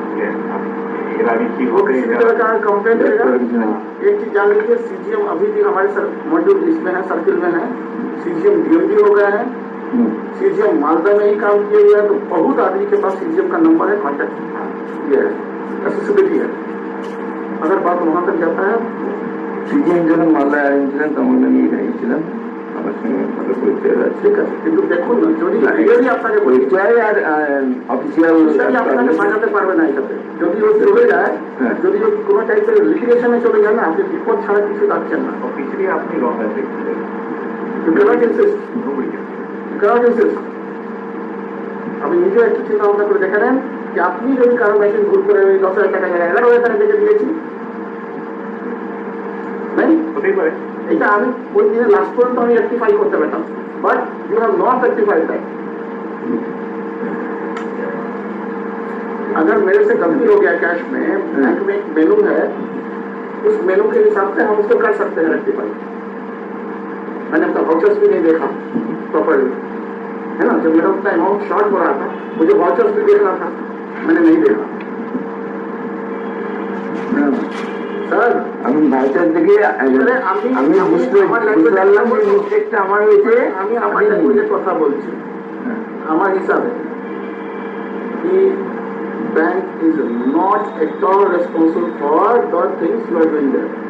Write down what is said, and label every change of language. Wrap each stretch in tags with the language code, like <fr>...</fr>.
<hi>वो किसी तरह का कंप्लेंट रहेगा। एक चीज जान लीजिए, सीजीएम अभी भी हमारे मॉड्यूल इसमें है, सर्किल में है, सीजीएम डीएमडी हो गया है, सीजीएम मालदा में ही काम किए हुए हैं, तो बहुत आदमी के पास सीजीएम का नंबर है, कॉन्टेक्ट ये है, एक्सेसिबिलिटी है। अगर बात वहां तक जाता है,</hi> <bn>সিজিএম যখন মালদায় আইনছিলেন তখন আমি গিয়েছিলাম, আমার সঙ্গে ভালো পরিচয় আছে। ঠিক আছে, কিন্তু দেখুন না, যদি রিয়েলি আপনাকে বলি, পরিচয় আর অফিসিয়াল সেটাই আপনাকে বাঁচাতে পারবে না এটাতে। যদি ও চলে যায়, হ্যাঁ। যদি ও কোনো টাইপের লিটিগেশনে চলে যায় না, আপনি বিপদ ছাড়া কিছু পাচ্ছেন না। অফিসিয়ালি আপনি রং আছে</bn> <en>You cannot insist. You cannot insist.</en> <bn>আপনি নিজে একটু চিন্তা ভাবনা করে দেখে নেন যে আপনি যদি কারো মেশিন ভুল করে ওই 10,000 টাকা জায়গায় 11,000 টাকা দেখে দিয়েছি, নাই? হতেই পারে। এটা আমি ওই দিনে লাস্ট পর্যন্ত আমি রেক্টিফাই করতে পারতাম,</bn> <en>But you have not rectified that.</en> <hi>अगर मेरे से गलती हो गया कैश में, बैंक में एक मेनू है, उस मेनू के हिसाब से हम उसको कर सकते हैं रेक्टिफाई। मैंने अपना वाउचर्स भी नहीं देखा प्रॉपरली, है ना। जब मेरा उतना अमाउंट शॉर्ट हो रहा था, मुझे वाउचर्स भी देखना था, मैंने नहीं देखा। सर</hi> <bn>আমি ভাইটার দিকে আমি বুঝতে পারলাম যে মিস্টেকটা আমার হয়েছে। আমি আমার ল্যাঙ্গুয়েজের কথা বলছি, আমার হিসাবে কি</bn> <en>Bank is not at all responsible for the things you are doing there.</en>